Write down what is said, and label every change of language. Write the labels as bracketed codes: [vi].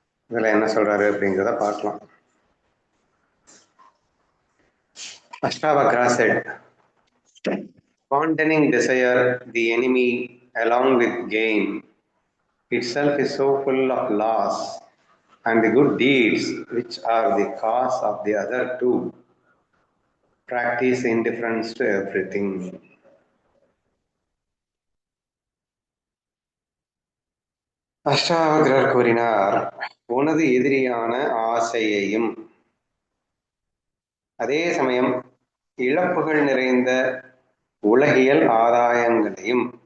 [ta] இதுல என்ன சொல்றாரு அப்படிங்கிறத பார்க்கலாம். [en] Ashtavakra said, abandoning desire, the enemy, along with gain, itself is so full of loss, and the good deeds, which are the cause of the other two, practice indifference to everything. [ta] அஷ்டாவக்ரர் கூறினார், உனது எதிரியான ஆசையையும் அதே சமயம் இழப்புகள் நிறைந்த உலகியல் ஆதாயங்களையும்